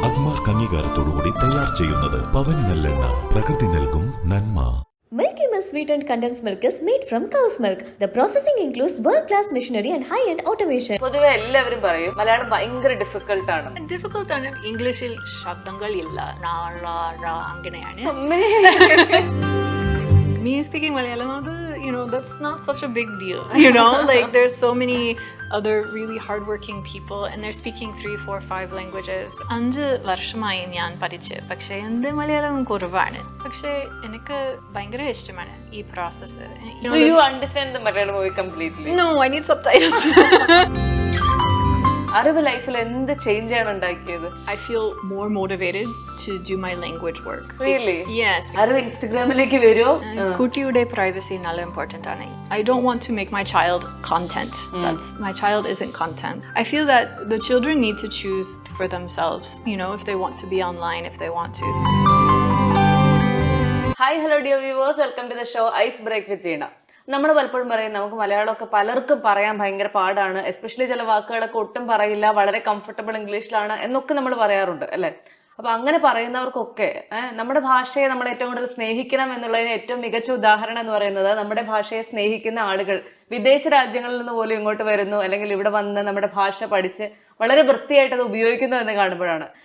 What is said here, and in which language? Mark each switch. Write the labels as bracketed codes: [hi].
[ml] അംഗീകാരത്തോടുകൂടി തയ്യാർ ചെയ്യുന്നത് പവൻ നല്ലെണ്ണ. പ്രകൃതി നൽകും നന്മ. [en] Milky Mist sweetened condensed milk is made from cow's milk. The processing includes world-class machinery and high-end automation. [ml] പൊതുവെ എല്ലാവരും പറയും മലയാളം ഭയങ്കര ഡിഫിക്കൽട്ട് ആണ്. ഇംഗ്ലീഷിൽ ശബ്ദങ്ങൾ ഇല്ല, അങ്ങനെയാണ്. [en] Me speaking Malayalam, that's not such a big deal. Like there's so many other really hardworking people and they're speaking 3, 4, 5 languages. [ml] 5 വർഷമായി ഞാൻ പഠിച്ച്, പക്ഷേ എൻ്റെ മലയാളം കുറവാണ്. പക്ഷേ എനിക്ക് ഭയങ്കര ഇഷ്ടമാണ് ഈ process. [en] Do you understand the Malayalam movie completely? No, I need subtitles. [ml] അറിവ് ലൈഫിൽ എന്ത് ചേഞ്ച് ആണ് ഉണ്ടാക്കിയത്? [en] I feel more motivated to do my language work. Really? Yes. [ml] അറിവ് ഇൻസ്റ്റഗ്രാമിലേക്ക് വരുമോ? കുട്ടിയുടെ privacy നല്ല important ആണ്. [en] I don't want to make my child content. My child isn't content. I feel that the children need to choose for themselves, if they want to be online, if they want to. Hi, hello dear viewers, welcome to the show Ice Break with Veena. [ml] നമ്മൾ പലപ്പോഴും പറയും നമുക്ക് മലയാളമൊക്കെ പലർക്കും പറയാൻ ഭയങ്കര പാടാണ്, especially ചില വാക്കുകളൊക്കെ ഒട്ടും പറയില്ല, വളരെ കംഫർട്ടബിൾ ഇംഗ്ലീഷിലാണ് എന്നൊക്കെ നമ്മൾ പറയാറുണ്ട് അല്ലേ. അപ്പൊ അങ്ങനെ പറയുന്നവർക്കൊക്കെ നമ്മുടെ ഭാഷയെ നമ്മൾ ഏറ്റവും കൂടുതൽ സ്നേഹിക്കണം എന്നുള്ളതിന് ഏറ്റവും മികച്ച ഉദാഹരണം എന്ന് പറയുന്നത് നമ്മുടെ ഭാഷയെ സ്നേഹിക്കുന്ന ആളുകൾ വിദേശ രാജ്യങ്ങളിൽ നിന്ന് പോലും ഇങ്ങോട്ട് വരുന്നു, അല്ലെങ്കിൽ ഇവിടെ വന്ന് നമ്മുടെ ഭാഷ പഠിച്ച് വളരെ വൃത്തിയായിട്ട് അത് ഉപയോഗിക്കുന്നു എന്ന് കാണുമ്പോഴാണ്.